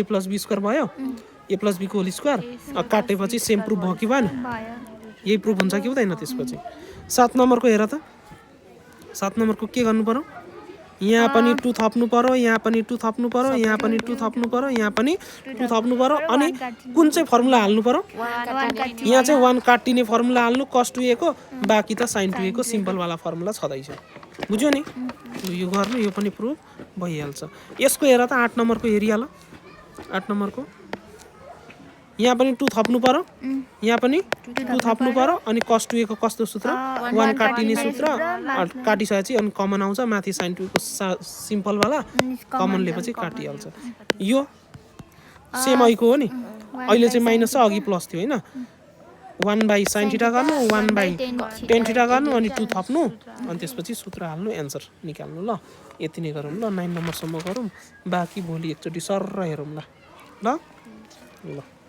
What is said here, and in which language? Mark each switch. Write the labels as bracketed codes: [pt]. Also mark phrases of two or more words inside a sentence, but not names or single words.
[ne] प्लस b स्क्वायर भयो a प्लस b को होल स्क्वायर काटेपछि [en] same proof [ne] भयो कि भएन यही प्रुफ हुन्छ कि हुँदैन त्यसपछि 7 नम्बरको हेर त 7 नम्बरको के गर्नु पर्यो यहाँ पनि 2 थप्नु पर्यो यहाँ पनि 2 थप्नु पर्यो यहाँ पनि 2 थप्नु पर्यो यहाँ पनि 2 थप्नु पर्यो अनि कुन चाहिँ फर्मुला हाल्नु पर्यो यहाँ चाहिँ 1 काटिने फर्मुला हाल्नु cos 2a को बाकी त sin 2a को सिम्पल वाला फर्मुला छदैछ बुझ्यो नि यो गर्नु यो पनि प्रुफ भइहाल्छ यसको हेर त 8 नम्बरको एरिया ल 8 नम्बरको यहाँ पनि 2 थप्नु पर्यो यहाँ पनि 2 थप्नु पर्यो अनि cos 2a को कस्तो सूत्र 1 काटिने सूत्र काटिसकेपछि अनि कमन आउँछ माथि sin 2a को सिम्पल वाला कमन लिएपछि काटिहाल्छ यो सेम अहिको हो नि अहिले चाहिँ माइनस छ अघि प्लस थियो हैन 1 बाई sin थीटा गर्नु 1 बाई tan थीटा गर्नु अनि 2 थप्नु अनि त्यसपछि सूत्र हाल्नु एन्सर निकाल्नु ल यति नै गरौँ ल 9 नम्बरसम्म गरौँ बाँकी भोलि एकचोटि सर हेरौँ ल ल